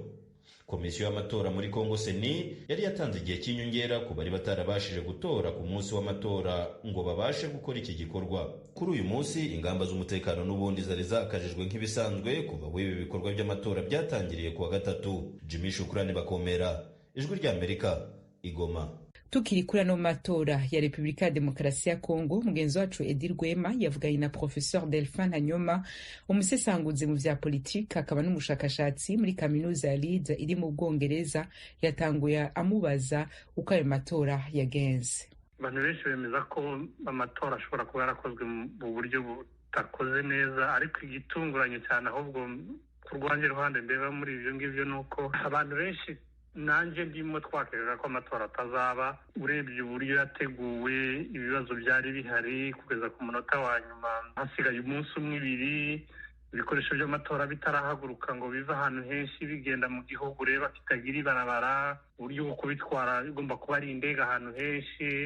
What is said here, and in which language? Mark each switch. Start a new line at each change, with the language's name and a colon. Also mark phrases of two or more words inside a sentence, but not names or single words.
Kinyarwanda: Komisiyo y'amatora muri Kongo seni yari yatanze igihe cy'inyongera ku bari batarabashije gutora ku munsi w'amatora ngo babashe gukora iki gikorwa. Kuri uyu munsi ingamba z'umutekano n'ubundi zari zakajijwe nk'ibisanzwe kuva w'ibi bikorwa by'amatora byatangiriye kuwa gatatu. Jimmy Shukrani Bakomera, Ijwi ry'Amerika, Igoma.
Rundi: Tukiri kuri ano matora ya Repubulika ya Demokarasi ya Kongo, mugenzi wacu Edi Rwema yavuganye na Professeur Delphin Hanyoma, umusesanguzi mu vya politiki akaba n'umushakashatsi muri kaminuza ya Leeds iri mu Bwongereza. Yatanguye amubaza uko ayo matora yagenze.
Kinyarwanda: Abantu benshi bemeza ko amatora ashobora kuba yarakozwe mu buryo butakoze neza, ariko igitunguranye cyane ahubwo ku rwanjye ruhande ndeba muri ibyo ngibyo nuko abantu benshi nanjye ndimo twakerera ko amatora atazaba. Urebye uburyo yateguwe, ibibazo byari bihari kugeza ku munota wa nyuma, hasigaye umunsi umwe ibiri, ibikoresho by'amatora bitarahaguruka ngo biva ahantu henshi bigenda mu gihugu ureba kitagira ibarabara, uburyo bwo kubitwara bigomba kuba ari indege ahantu henshi.